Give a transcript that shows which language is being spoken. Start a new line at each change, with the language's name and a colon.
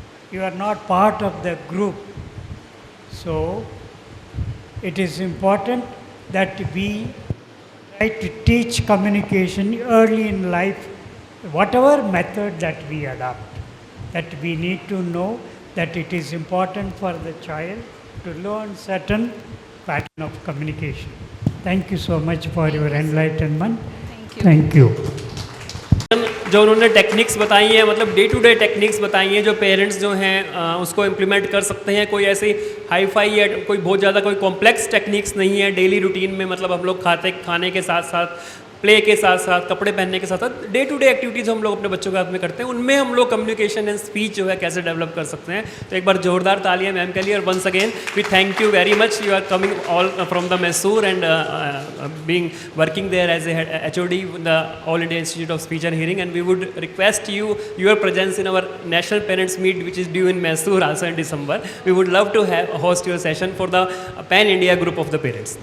English: You are not part of the group. So, it is important that we try to teach communication early in life, whatever method that we adopt. That we need to know that it is important for the child to learn certain pattern of communication. Thank you so much for your enlightenment. Thank you.
Hindi: जो उन्होंने techniques बताई हैं, मतलब day to day techniques बताई हैं जो parents जो हैं उसको इम्प्लीमेंट कर सकते हैं. कोई ऐसी हाई फाई या कोई बहुत ज़्यादा कोई कॉम्प्लेक्स टेक्निक्स नहीं है. डेली रूटीन में मतलब हम लोग खाने के साथ साथ, प्ले के साथ साथ, कपड़े पहनने के साथ साथ डे टू डे एक्टिविटीज़ हम लोग अपने बच्चों के हाथ में करते हैं, उनमें हम लोग कम्युनिकेशन एंड स्पीच जो है कैसे डेवलप कर सकते हैं. तो एक बार जोरदार तालियां मैम के लिए. और once again we thank you very much.
English: You are coming all from the Mysore and being working there as a HOD the all India institute of speech and hearing, and we would request you your presence in our national parents meet which is due in Mysore also in December. We would love to have host your session for the pan India group of the parents.